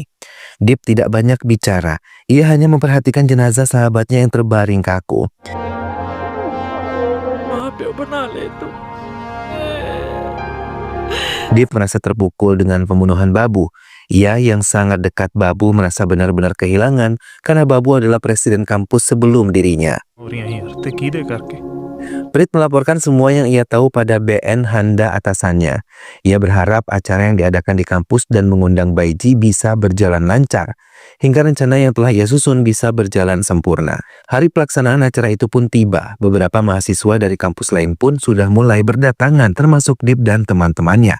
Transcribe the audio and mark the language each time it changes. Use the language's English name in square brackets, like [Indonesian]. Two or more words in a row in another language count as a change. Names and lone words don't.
[Indonesian] Deep tidak banyak bicara, ia hanya memperhatikan jenazah sahabatnya yang terbaring kaku. Deep merasa terpukul dengan pembunuhan Babu. Ia yang sangat dekat Babu merasa benar-benar kehilangan karena Babu adalah presiden kampus sebelum dirinya. [Punjabi] ਹੋ ਰਹੀਆਂ ਯਾਰ ਤੇ ਕਿਹਦੇ ਕਰਕੇ [Indonesian] Prit melaporkan semua yang ia tahu pada BN Handa atasannya. Ia berharap acara yang diadakan di kampus dan mengundang Baiji bisa berjalan lancar, hingga rencana yang telah ia susun bisa berjalan sempurna. Hari pelaksanaan acara itu pun tiba. Beberapa mahasiswa dari kampus lain pun sudah mulai berdatangan, termasuk Deep dan teman-temannya.